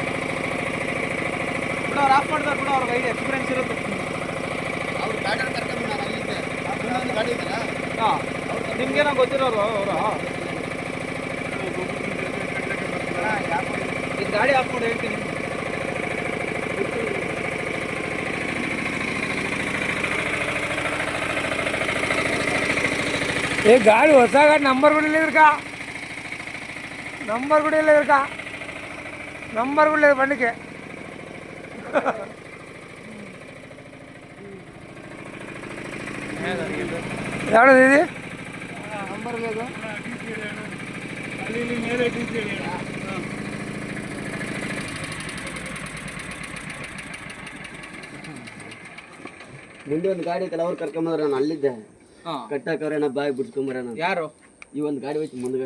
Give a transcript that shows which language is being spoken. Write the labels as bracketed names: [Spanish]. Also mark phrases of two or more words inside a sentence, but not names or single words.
[Kannada] ಅವ್ರು ಆಫ್ ಮಾಡ್ತಾರೆ ಕೂಡ, ಅವ್ರಿಗೆ ಐದು ಎಕ್ಸ್ಪೀರಿಯನ್ಸ್ ಇರುತ್ತೆ. ಅವ್ರು ಗಾಡಿಯನ್ನು ಕರ್ಕೊಂಡು ನಾನು ಅಲ್ಲಿದ್ದೆ. ಇನ್ನೊಂದು ಗಾಡಿ ಇದೆಯಲ್ಲ, ಹಾಂ, ನಿಮ್ಗೇನೋ ಗೊತ್ತಿರೋರು ಅವರು. ಇದು ಗಾಡಿ ಆಫ್ ಮಾಡಿ ಹೇಳ್ತೀನಿ. [Telugu] ఏ గాడి వస్తాగా నంబర్ కూడా లేదు కా, నంబర్ కూడా లేదు కా, నంబర్ కూడా లేదు బండికి. ఎవడది ఇది? నంబర్ లేదు. [Kannada] ಮುಂದೆ ಒಂದು ಗಾಡಿ ಐತಲ್ಲ, ಅವ್ರು ಕರ್ಕೊಂಬಂದ್ರೆ ನಾನು ಅಲ್ಲಿದ್ದೆ. ಕಟ್ಟಾಕವ್ರೆ ನಾ ಬಾಯಿ ಬಿಡ್ಸ್ಕೊಂಬರೋಣ. ಯಾರು? ಈ ಒಂದು ಗಾಡಿ ಹೋಯ್ತು ಮುಂದ್ಗಡೆ.